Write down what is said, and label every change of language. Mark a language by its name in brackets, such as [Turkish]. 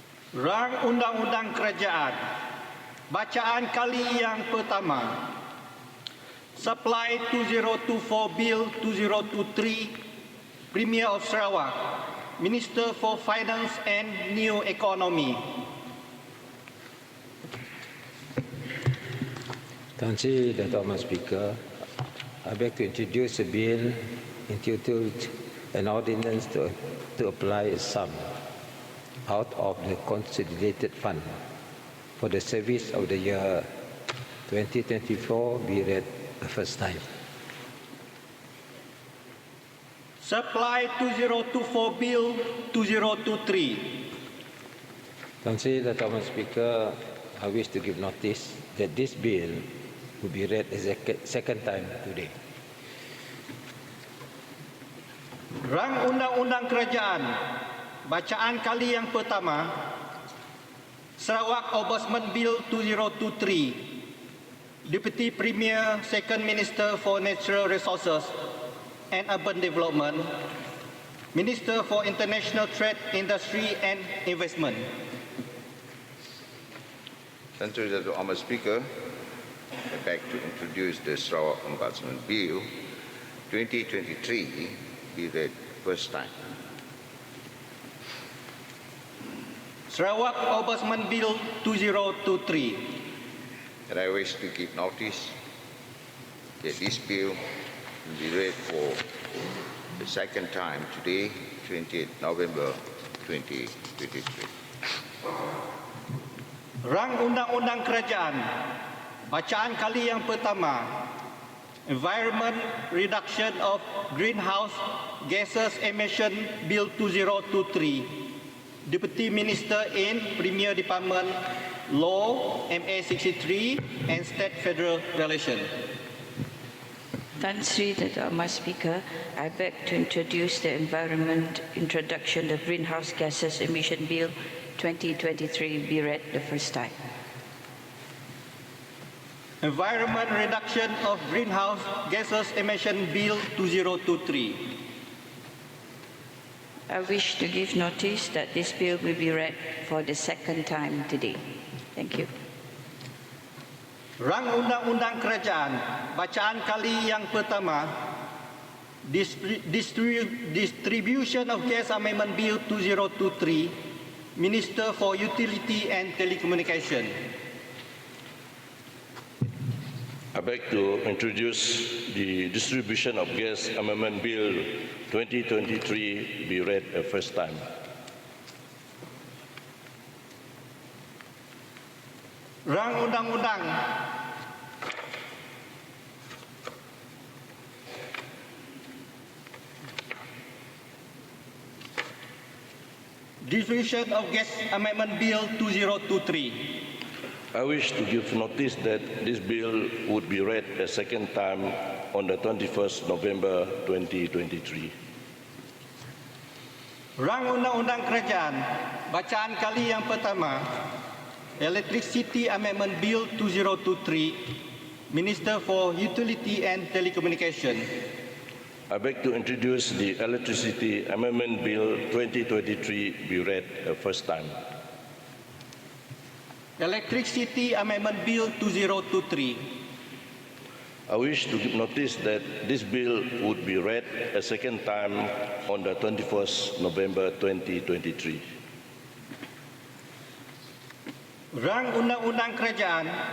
[Malay] Rang Undang-Undang Kerajaan. Bacaan kali yang pertama. [English] Supply 2024 Bill 2023, Premier of Sarawak, Minister for Finance and New Economy. [Malay] Terima kasih, Dato' Ahmad Speaker. [English] I beg to introduce a bill entitled an ordinance to apply a sum out of the consolidated fund for the service of the year 2024 be read the first time. Supply 2024 Bill 2023. [Malay] Terima kasih, Dato' Ahmad Speaker. [English] I wish to give notice that this bill will be read a second time today. [Malay] Rang Undang-Undang Kerajaan. Bacaan kali yang pertama. [English] Sarawak Ombudsman Bill 2023. Deputy Premier, Second Minister for Natural Resources and Urban Development, Minister for International Trade, Industry and Investment. Thank you, Dato' Ahmad Speaker. I beg to introduce the Sarawak Ombudsman Bill 2023 be read first time. Sarawak Ombudsman Bill 2023. And I wish to give notice that this bill will be read for the second time today, 20th November 2023. [Malay] Rang Undang-Undang Kerajaan. Bacaan kali yang pertama. [English] Environment Reduction of Greenhouse Gases Emission Bill 2023. Deputy Minister in Premier Department Law, MA 63 and State Federal Relation. Tan Sri Dato' Ahmad Speaker, I beg to introduce the Environment Introduction of Greenhouse Gases Emission Bill 2023 be read the first time. Environment Reduction of Greenhouse Gases Emission Bill 2023. I wish to give notice that this bill will be read for the second time today. Thank you. [Malay] Rang Undang-Undang Kerajaan. Bacaan kali yang pertama. [English] Distribution of Gas Amendment Bill 2023. Minister for Utility and Telecommunication. I beg to introduce the Distribution of Gas Amendment Bill 2023 be read a first time. [Malay] Rang Undang-Undang. [English] Distribution of Gas Amendment Bill 2023. I wish to give notice that this bill would be read a second time on the 21st November 2023. [Malay] Rang Undang-Undang Kerajaan. Bacaan kali yang pertama. [English] Electricity Amendment Bill 2023. Minister for Utility and Telecommunication. I beg to introduce the Electricity Amendment Bill 2023 be read a first time. Electricity Amendment Bill 2023. I wish to give notice that this bill would be read a second time on the 21st November 2023. [Malay] Rang Undang-Undang Kerajaan.